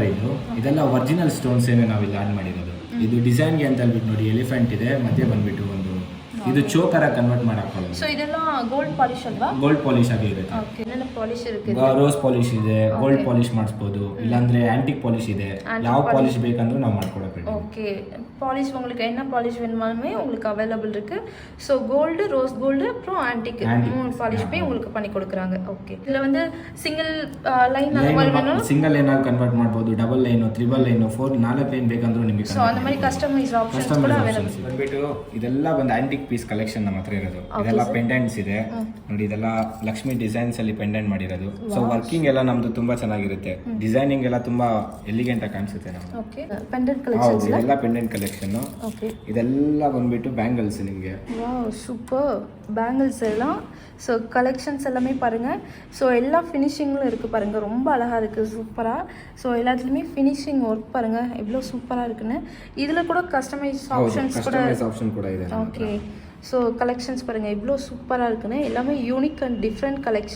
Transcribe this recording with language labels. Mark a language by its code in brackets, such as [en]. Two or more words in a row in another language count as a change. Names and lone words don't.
[kn] ಇದೆಲ್ಲ [en] original stones [kn] ಏನೇ ನಾವು ಇಲ್ಲಿ ಆಡ್ ಮಾಡಿರೋದು. ಇದು ಡಿಸೈನ್ಗೆ ಅಂತ ಹೇಳ್ಬಿಟ್ಟು ನೋಡಿ ಎಲಿಫೆಂಟ್ ಇದೆ, ಮಧ್ಯೆ ಬಂದ್ಬಿಟ್ಟು ಒಂದು ಇದು ಚೋಕರ್ ಆಗಿ ಕನ್ವರ್ಟ್ ಮಾಡಾಕೊಳ್ಳೋದು. ಸೊ ಇದೆಲ್ಲ [en] gold polish [kn] ಅಲ್ವಾ? [en] gold polish [kn] ಆಗಿ ಇರುತ್ತೆ. ಓಕೆ. ನನ್ನ ಪಾಲಿಶ್ ಇರುತ್ತೆ, [en] rose polish [kn] ಇದೆ, [en] gold polish [kn] ಮಾಡಿಸ್ಬೋದು, ಇಲ್ಲಾಂದ್ರೆ [en] antique polish [kn] ಇದೆ. ಯಾವ பாலிஷ் ಬೇಕಂದ್ರೂ ನಾವು ಮಾಡ್ಕೊಡಕ್ಕೆ. [ta] ஓகே. பாலிஷ் உங்களுக்கு என்ன பாலிஷ் வேணுமாலுமே உங்களுக்கு அவைலபிள் இருக்கு. [en] so gold, rose gold, [ta] அப்புறம் ஆன்டிக் 3 பாலிஷ்மே உங்களுக்கு பண்ணி கொடுக்குறாங்க. ஓகே. இதில் வந்து [en] single line [ta] அந்த மாதிரி வேணும், [en] single line [kn] ಆಗಿ ಕನ್ವರ್ಟ್ ಮಾಡ್ಬೋದು, [en] double line, triple line, 4 line [kn] ಬೇಕಂದ್ರೂ ನಿಮಗೆ. ಸೊ [ta] அந்த மாதிரி [en] customise options [kn] ಕೂಡ ಅವೈಲಬಲ್. ಬಂದ್ಬಿಟ್ಟು ಇದೆಲ್ಲ ಒಂದು [en] antique piece collection [kn] ನಮ್ಮ ಹತ್ರ ಇರೋದು. ಇದೆಲ್ಲ ಪೆಂಡೆಂಟ್ಸ್ ಇದೆ ನೋಡಿ, ಇದೆಲ್ಲ ಲಕ್ಷ್ಮಿ ಡಿಸೈನ್ಸ್ ಅಲ್ಲಿ ಪೆಂಡೆಂಟ್ ಮಾಡಿರೋದು. [en] so working [kn] ಎಲ್ಲ ನಮ್ದು ತುಂಬಾ ಚೆನ್ನಾಗಿರುತ್ತೆ, ಡಿಸೈನಿಂಗ್ ಎಲ್ಲ ತುಂಬಾ ಎಲಿಗೆಂಟ್ ಆಗಿ ಕಾಣಿಸುತ್ತೆ ನಮ್ಗೆ. [en] OK. Pendant collections [kn] ಇದೆಲ್ಲ [en] pendant collection. [kn] ಓಕೆ. ಇದೆಲ್ಲ ಬಂದ್ಬಿಟ್ಟು ಬ್ಯಾಂಗಲ್ಸ್ ನಿಮಗೆ. ವಾವ್, [ta] சூப்பர். பேங்கிள்ஸ் எல்லாம் [en] so collections [ta] எல்லாமே பாருங்கள். ஸோ எல்லா ஃபினிஷிங்லும் இருக்குது பாருங்கள், ரொம்ப அழகாக இருக்குது, சூப்பராக. ஸோ எல்லாத்துலேயுமே [en] finishing work [ta] பாருங்கள் எவ்வளோ சூப்பராக இருக்குன்னு. இதில் கூட [en] customise options [kn] கூட ಇದೆ. [ta] ஓகே. [en] so collections [ta] பாருங்கள் எவ்வளோ சூப்பராக இருக்குன்னு, எல்லாமே [en] unique and different collection.